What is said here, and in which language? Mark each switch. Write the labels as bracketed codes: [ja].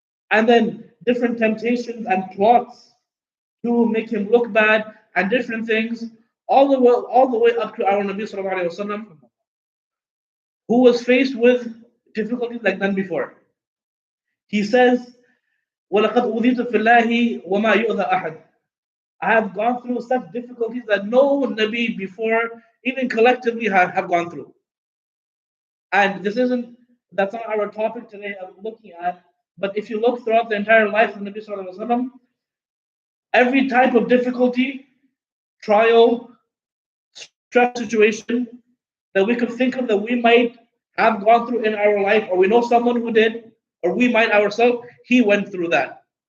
[en] And then different temptations and plots to make him look bad and different things, all the way up to our Nabi sallallahu alaihi wasallam, who was faced with difficulties like none before. He says, [ar] وَلَقَدْ أُوذِيتُ فِي اللَّهِ وَمَا يُؤْذَى أَحَدٌ. [en] I have gone through such difficulties that no Nabi before, even collectively, have gone through. And this isn't That's not our topic today of looking at. But if you look throughout the entire life of Nabi Sallallahu Alaihi Wasallam, every type of difficulty, trial, stress situation that we could think of that we might have gone through in our life, or we know someone who did, or we might ourselves, he went through that.